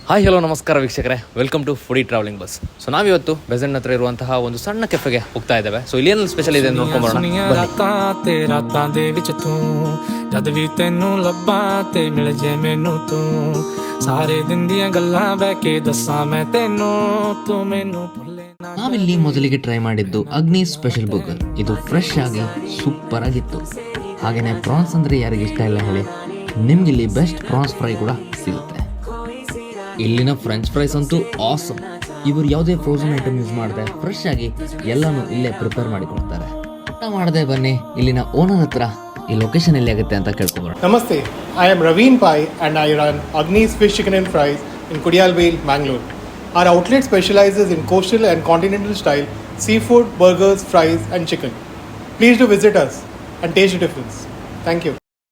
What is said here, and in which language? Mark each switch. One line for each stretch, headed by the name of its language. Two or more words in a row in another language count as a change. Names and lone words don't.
Kannada: ಹಾಯ್ ಹಲೋ ನಮಸ್ಕಾರ ವೀಕ್ಷಕರೇ,
English: welcome to foodie traveling bus.
Kannada: ಸೊ ನಾವಿವತ್ತು ಬೆಸೆಂಟ್ ಹತ್ರ ಇರುವಂತಹ ಒಂದು ಸಣ್ಣ ಕೆಫೆಗೆ ಹೋಗ್ತಾ ಇದ್ದೇವೆ. ಸೊ ಇಲ್ಲಿ ಏನು ಸ್ಪೆಷಲ್ ಇದೆ ನೋಡ್ಕೊಂಬರೋಣ.
Punjabi: ਜਦ ਵੀ ਤੈਨੂੰ ਲੱਭਾਂ ਤੇ ਮਿਲ ਜੇ ਮੈਨੂੰ ਤੂੰ ਸਾਰੇ ਦਿਨ ਦੀਆਂ ਗੱਲਾਂ ਬਹਿ ਕੇ ਦੱਸਾਂ ਮੈਂ ਤੈਨੂੰ ਤੂੰ ਮੈਨੂੰ ਭੁੱਲੇ ਨਾ.
Kannada: ನಾವಿಲ್ಲಿ ಮೊದಲಿಗೆ ಟ್ರೈ ಮಾಡಿದ್ದು ಅಗ್ನಿ
English: special burger.
Kannada: ಇದು ಫ್ರೆಶ್ ಆಗಿ ಸೂಪರ್ ಆಗಿತ್ತು. ಹಾಗೇನೆ ಪ್ರಾನ್ಸ್ ಅಂದ್ರೆ ಯಾರಿಗೆ ಇಷ್ಟ ಇಲ್ಲ ಹೇಳಿ, ನಿಮ್ಗಿಲ್ಲಿ
English: best prawns fry
Kannada: ಕೂಡ ಸಿಗುತ್ತೆ. ಇಲ್ಲಿನ
English: French fries
Kannada: ಅಂತೂ ಆಸಮ್. ಇವರು ಯಾವುದೇ
English: frozen item use
Kannada: ಮಾಡದೆ ಫ್ರೆಶ್ ಆಗಿ ಎಲ್ಲಾನು ಇಲ್ಲೇ ಪ್ರಿಪೇರ್ ಮಾಡಿ ಕೊಡ್ತಾರೆ. ಊಟ ಮಾಡದೆ ಬನ್ನಿ ಇಲ್ಲಿನ ಓನರ್ ಹತ್ರ ಈ ಲೊಕೇಶನ್ ಎಲ್ಲಿ ಆಗುತ್ತೆ ಅಂತ ಕೇಳ್ಕೊಂಬರೋಣ.
English: Namaste, I am Raveen Pai and I run Agni's Fish Chicken and Fries in Kudiyalvail, Mangalore. Our outlet specializes in coastal and continental style seafood, burgers, fries and chicken. Please do visit us and taste the difference. Thank you.